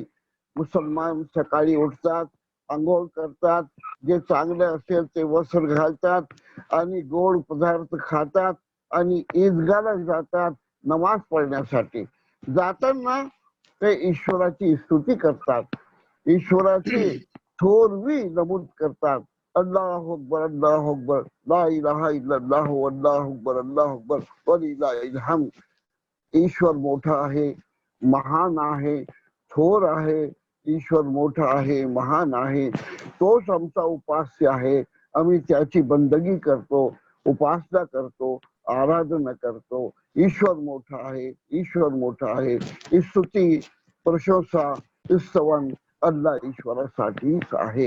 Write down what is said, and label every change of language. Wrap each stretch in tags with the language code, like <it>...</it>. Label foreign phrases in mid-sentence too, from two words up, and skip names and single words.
<mr>मुसलमान सकाळी उठतात, आंघोळ करतात, जे चांगलं असेल ते वस्त्र घालतात आणि गोड पदार्थ खातात आणि ईदगाला जातात नमाज पढण्यासाठी. जाताना ते ईश्वराची स्तुती करतात, ईश्वराची थोरवी नमूद करतात.</mr> <ar>الله أكبر، الله أكبر، لا إله إلا الله، الله أكبر، الله أكبر، ولله الحمد.</ar> <mr>ईश्वर मोठा आहे, महान आहे, थोर आहे. ईश्वर मोठा आहे, महान आहे, तोच आमचा उपास्य आहे. आम्ही त्याची बंदगी करतो, उपासना करतो, आराधना करतो. ईश्वर मोठा आहे, ईश्वर मोठा आहे. स्तुती, प्रशंसा, स्तवन अल्लाह ईश्वरासाठीच आहे.</mr>